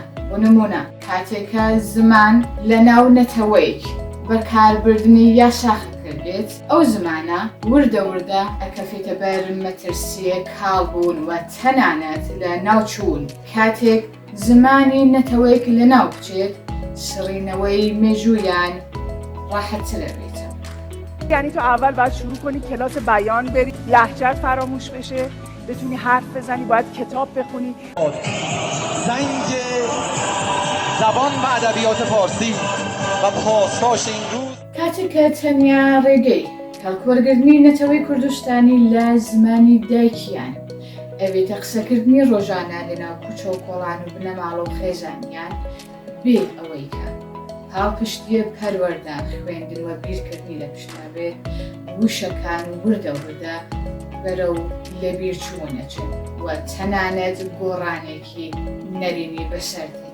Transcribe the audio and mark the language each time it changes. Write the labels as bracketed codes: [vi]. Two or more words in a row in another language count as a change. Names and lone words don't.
[ckb] بۆ نمونە کاتێکە زمان لە ناو نەتەوەیەک بەکاربردنی یا شاخە کردێت، ئەو زمانە وردە وردە ئەکەفێتە بەر مەترسیە کاڵبوون و تەنانەت لە ناوچوون. کاتێک زمانی نەتەوەیەک لە ناو بچێت، شڕینەوەی مێژوویان ڕاحەتتر دەبێتەوە. [fa] یعنی تو اول باید شروع کنی کلاس بیان بری، لهجه‌ت فراموش بشه، بتونی حرف بزنی، باید کتاب بخونی. زنگ زبان و ادبیات فارسی و پاسداشت این روز [ckb] کاتێککە تەنیا ڕێگەی هەڵکوەرگرتنی نەتەوەی کوردستانی لە زمانی دایکیان ئەوێتە قسەکردنی ڕۆژانە لەناو کوچە و کۆڵان و بنەماڵە و خێزانیان بێ ئەوەی کە هاوپشتیە پەروەردە خوێندن و بیرکردنی لە پشتابێ وشەکان و وردە وردە بەرەو لە بیرچوونەچن و تەنانەت گۆڕانێکی نەرینی بەسەردێت.